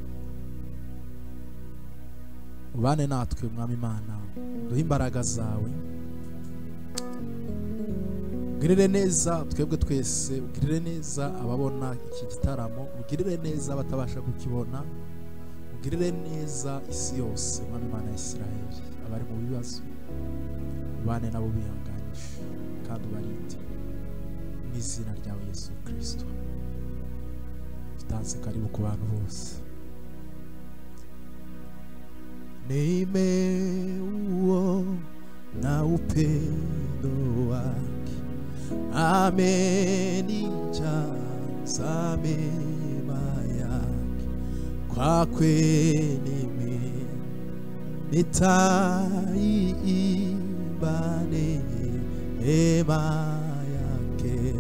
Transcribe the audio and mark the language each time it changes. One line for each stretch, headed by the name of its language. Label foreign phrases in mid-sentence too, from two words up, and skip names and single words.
Kinyarwanda: ubane natwe mwami Imana duhe imbaraga zawe ugirire neza twebwe twese ugirire neza ababona iki gitaramo ugirire neza abatabasha kukibona ugirire neza isi yose mwami Imana ya Isiraheli abari mu bibazo ubane nabo bihanganisha kandi ubarinde mu izina ryawe Yesu Kristo tutanze karibu ku bantu bose
Swahili: nimeuona upendo wake amenijaza mema yake kwake nitaiimba neema yake